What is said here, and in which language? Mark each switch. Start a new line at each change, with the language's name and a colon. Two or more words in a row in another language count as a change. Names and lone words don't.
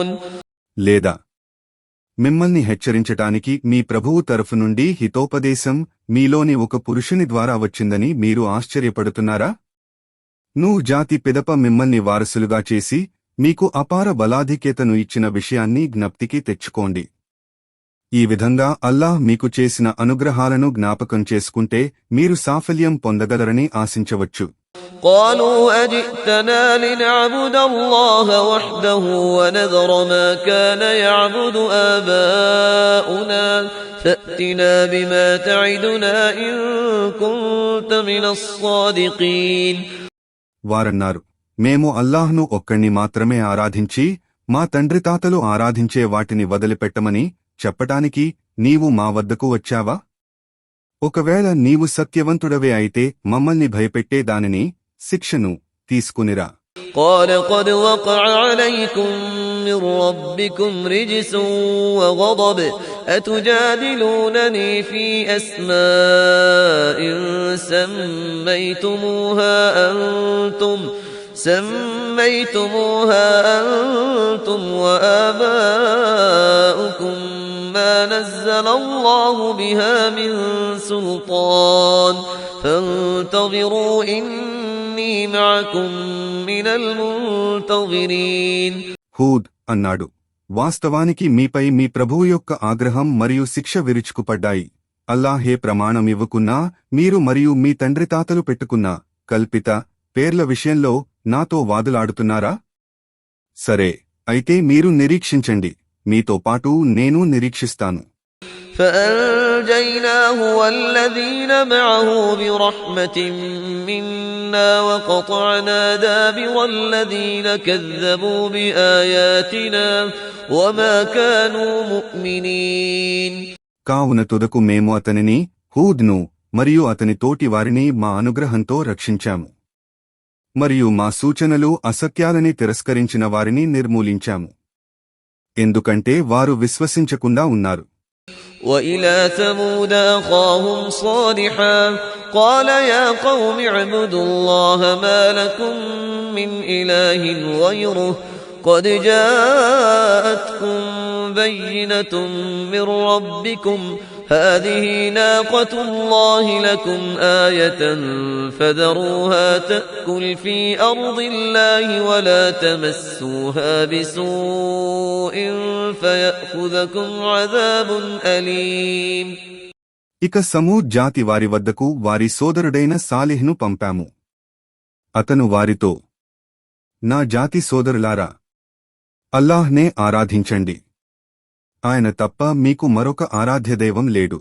Telugu: లేదా మిమ్మల్ని హెచ్చరించటానికి మీ ప్రభువు తరఫు నుండి హితోపదేశం మీలోని ఒక పురుషుని ద్వారా వచ్చిందని మీరు ఆశ్చర్యపడుతున్నారా? నూహ్ జాతి పిదప మిమ్మల్ని వారసులుగా చేసి మీకు అపార బలాధిక్యతను ఇచ్చిన విషయాన్ని జ్ఞప్తికి తెచ్చుకోండి. ఈ విధంగా అల్లాహ్ మీకు చేసిన అనుగ్రహాలను జ్ఞాపకం చేసుకుంటే మీరు సాఫల్యం పొందగలరని ఆశించవచ్చు.
Arabic: قالوا أجئتنا لنعبد الله وحده ونذر ما كان يعبد آباؤنا فأتنا بما تعدنا إن كنت من الصادقين.
Telugu: వారన్నారు, మేము అల్లాహ్ను ఒక్కణ్ణి మాత్రమే ఆరాధించి మా తండ్రి తాతలు ఆరాధించే వాటిని వదిలిపెట్టమని చెప్పటానికి నీవు మా వద్దకు వచ్చావా? ఒకవేళ నీవు సత్యవంతుడవే అయితే మమ్మల్ని భయపెట్టే దానిని శిక్షను తీసుకునిరా.
Arabic: قال قد وقع عليكم من ربكم رجس وغضب أتجادلونني في أسماء سميتموها أنتم وآباؤكم ما نزل الله بها من سلطان فانتظروا إني معكم من المنتظرين.
Telugu: హూద్ అన్నాడు, వాస్తవానికి మీపై మీ ప్రభువు యొక్క ఆగ్రహం మరియు శిక్ష విరుచుకుపడ్డాయి. అల్లాహే ప్రమాణమివ్వకున్నా మీరు మరియు మీ తండ్రి తాతలు పెట్టుకున్న కల్పిత పేర్ల విషయంలో నాతో వాదులాడుతున్నారా? సరే, అయితే మీరు నిరీక్షించండి, మీతో పాటు నేను నిరీక్షిస్తాను.
Arabic: فأنجيناه والذين معه برحمة منا وقطعنا دابر الذين كذبوا بآياتنا وما كانوا مؤمنين.
Telugu: కావున తుదకు మేము అతనిని, హూద్ను మరియు అతని తోటి వారిని మా అనుగ్రహంతో రక్షించాము మరియు మా సూచనలు అసత్యాలని తిరస్కరించిన వారిని నిర్మూలించాము, ఎందుకంటే వారు విశ్వసించకుండా ఉన్నారు.
Arabic: وإلى ثمود أخاهم صالحا قال يا قوم اعبدوا الله ما لكم من إله غيره قد جاءتكم بينة من ربكم هذه ناقة الله لكم آية فذروها تأكل في أرض الله ولا تمسوها بسوء فيأخذكم عذاب أليم.
Telugu: ఇక సమూద్ జాతి వారి వద్దకు వారి సోదరుడైన సాలిహ్ను పంపాము. అతను వారితో, నా జాతి సోదరులారా, అల్లాహ్నే ఆరాధించండి. ఆయన తప్ప మీకు మరొక ఆరాధ్యదైవం లేడు.